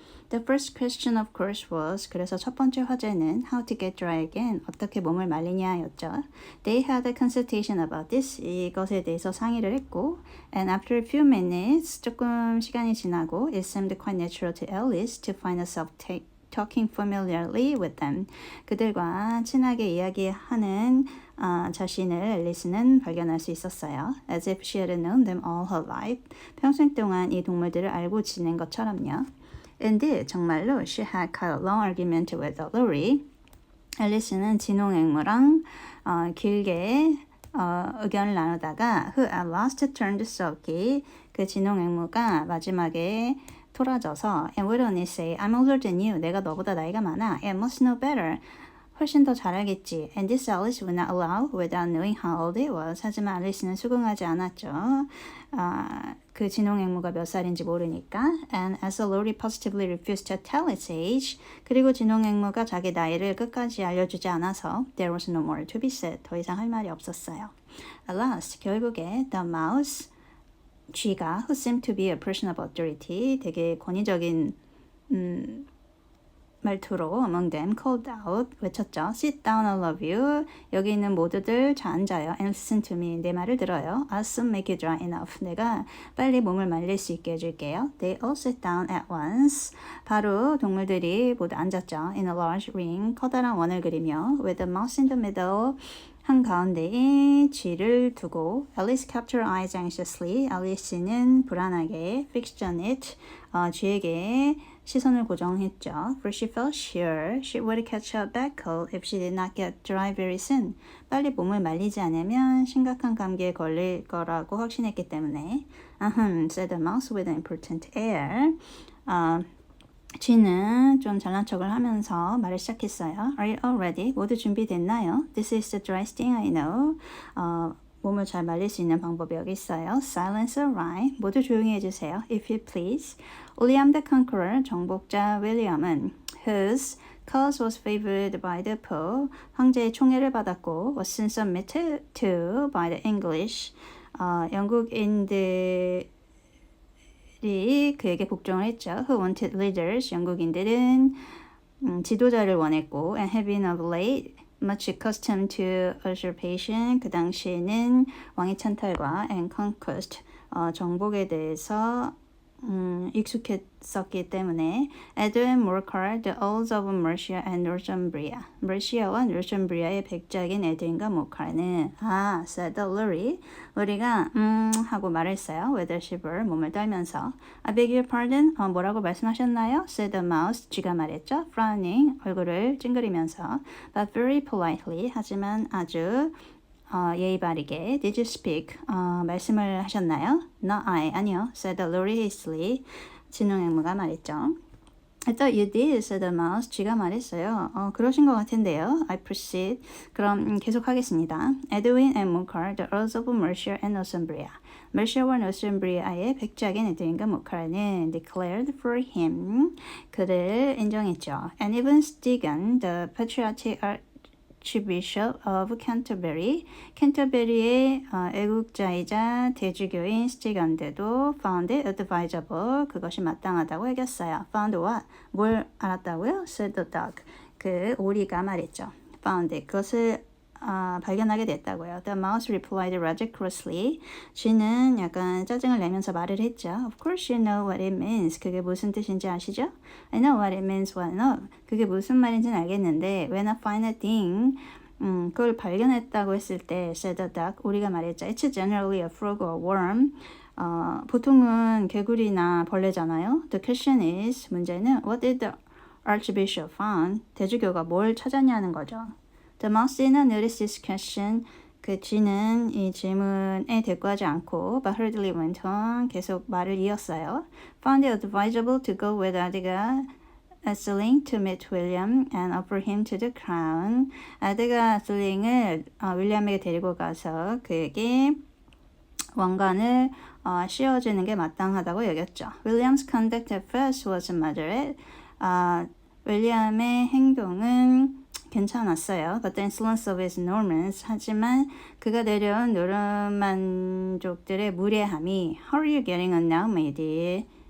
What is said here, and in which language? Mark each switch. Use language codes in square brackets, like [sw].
[en] The first question of course was [ko] 그래서 첫 번째 화제는 [en] how to get dry again [ko] 어떻게 몸을 말리냐였죠. [en] They had a consultation about this [ko] 이것에 대해서 상의를 했고 [en] and after a few minutes [ko] 조금 시간이 지나고 [en] it seemed quite natural to Alice to find herself talking familiarly with them. [ko] 그들과 친하게 이야기하는 자신을 앨리스는 발견할 수 있었어요. [en] As if she had known them all her life. [ko] 평생 동안 이 동물들을 알고 지낸 것처럼요. [en] Indeed, [ko] 정말로 [en] she had quite a long argument with Laurie. [ko] 앨리스는 진홍앵무랑 길게 의견을 나누다가 [en] who at last turned sulky. [ko] 그 진홍앵무가 마지막에 토라져서 [en] And what did he say? I'm older than you. [ko] 내가 너보다 나이가 많아. [en] I must know better. [ko] 훨씬 더 잘 알겠지. [en] And this Alice would not allow without knowing how old it was. [ko] 하지만 알리스는 수긍하지 않았죠. 그 진홍앵무가 몇 살인지 모르니까. [en] And as Laurie positively refused to tell its age. [ko] 그리고 진홍앵무가 자기 나이를 끝까지 알려주지 않아서 [en] there was no more to be said. [ko] 더 이상 할 말이 없었어요. [en] At last, [ko] 결국에 [en] the mouse, [ko] 쥐가 [en] who seemed to be a person of authority, [ko] 되게 권위적인 말투로 [en] among them called out [ko] 외쳤죠. [en] Sit down, all of you. [ko] 여기 있는 모두들 자 앉아요. [en] And listen to me. [ko] 내 말을 들어요. [en] I'll soon make you dry enough. [ko] 내가 빨리 몸을 말릴 수 있게 해줄게요. [en] They all sat down at once. [ko] 바로 동물들이 모두 앉았죠. [en] In a large ring. [ko] 커다란 원을 그리며 [en] with a mouse in the middle. [ko] 한가운데에 쥐를 두고 [en] Alice kept her eyes anxiously. [ko] 앨리스는 불안하게 [en] fixed on it. [ko] 쥐에게 시선을 고정했죠. [en] For she felt sure she would catch a bad cold if she did not get dry very soon. [ko] 빨리 몸을 말리지 않으면 심각한 감기에 걸릴 거라고 확신했기 때문에 [en] said the mouse with an important air. [ko] 쥐는 좀 잘난 척을 하면서 말을 시작했어요. [en] Are you all ready? [ko] 모두 준비됐나요? [en] This is the driest thing I know. [ko] 몸을 잘 말릴 수 있는 방법이 여기 있어요. [en] Silence or rhyme. [ko] 모두 조용히 해주세요. [en] If you please. William the Conqueror, [ko] 정복자 윌리엄은 [en] whose cause was favored by the Pope, [ko] 황제의 총애를 받았고 [en] was soon submitted to by the English, [ko] 영국인들이 그에게 복종을 했죠. [en] Who wanted leaders, [ko] 영국인들은 지도자를 원했고 [en] and had been of late much accustomed to usurpation. [ko] 그 당시에는 왕의 찬탈과 [en] and conquest, [ko] 정복에 대해서 익숙했었기 때문에 [en] Edwin Morcar, the Earls of Mercia and Northumbria. [ko] 머시아와 노र्थ움브리아의 백작인 에드윈과 모카는 [en] said Laurie. [ko] 로리가 하고 말했어요. [en] with a shiver, [ko] 몸을 떨면서 [en] I beg your pardon? [ko] 뭐라고 말씀하셨나요? [en] said the mouse. [ko] 쥐가 말했죠. [en] frowning, [ko] 얼굴을 찡그리면서 [en] but very politely. [ko] 하지만 아주 예의 바르게 [en] Did you speak? [ko] 말씀을 하셨나요? [en] No, [ko] 아니요. [en] said Laurie hastily. [ko] 진홍앵무가 말했죠. [en] I thought you did, said the mouse. [ko] 쥐가 말했어요. 그러신 것 같은데요. [en] I proceed. [ko] 그럼 계속하겠습니다. [en] Edwin and Morcar, the Earls of Mercia and Northumbria. [ko] 머시아와 노스움브리아의 백작인 에드윈과 모카는 [en] declared for him. [ko] 그를 인정했죠. [en] And even Stephen, the patriotic Archbishop of Canterbury, [ko] 캔터베리의 애국자이자 대주교인 스티건데도 [en] found it advisable, [ko] 그것이 마땅하다고 여겼어요. [en] found what? [ko] 뭘 알았다고요? [en] said the dog. [ko] 그 오리가 말했죠. [en] found it. [ko] 그것을 발견하게 됐다고요. [en] The mouse replied rather crossly. [ko] 쥐는 약간 짜증을 내면서 말을 했죠. [en] Of course you know what it means. [ko] 그게 무슨 뜻인지 아시죠? [en] I know what it means well enough. [ko] 그게 무슨 말인지는 알겠는데 [en] when I find a thing, [ko] 그걸 발견했다고 했을 때 [en] said the duck. [ko] 우리가 말했죠. [en] It's generally a frog or worm. [ko] 보통은 개구리나 벌레잖아요. [en] The question is, [ko] 문제는 [en] what did the Archbishop found? [ko] 대주교가 뭘 찾았냐는 거죠. [en] The mouse did not notice this question. [ko] 그 쥐는 이 질문에 대꾸하지 않고 [en] but hurriedly went on. [ko] 계속 말을 이었어요. [en] Found it advisable to go with 아드가 Atheling to meet William and offer him to the crown. [ko] 아드가 아슬링을 윌리엄에게 데리고 가서 그에게 왕관을 씌워주는 게 마땅하다고 여겼죠. [en] William's conduct at first was moderate. [ko] 윌리엄의 행동은 괜찮았어요. [en] But the insolence of his Normans. [ko] 하지만 그가 내려온 노르만족들의 무례함이 [en] How are you getting on now, my dear?